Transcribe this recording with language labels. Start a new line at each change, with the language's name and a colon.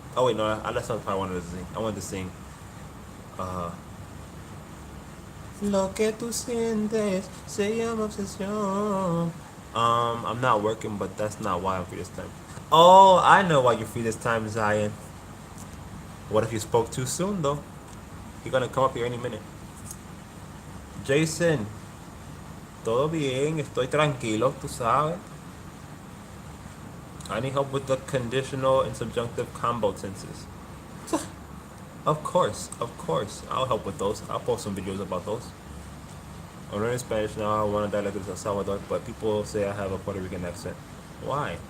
English: Oh wait, no, that's not what I wanted to sing. I wanted to sing
Spanish: Lo que tú sientes se llama obsesión.
English: I'm not working, but that's not why I'm free this time. Oh, I know why you're free this time, Zion. What if you spoke too soon, though? You're gonna come up here any minute.
Spanish: Jason, todo bien, estoy tranquilo, tú sabes.
English: I need help with the conditional and subjunctive combo tenses. Of course. I'll help with those. I'll post some videos about those. I'm learning Spanish now. I want to dialect of El Salvador, but people say I have a Puerto Rican accent. Why?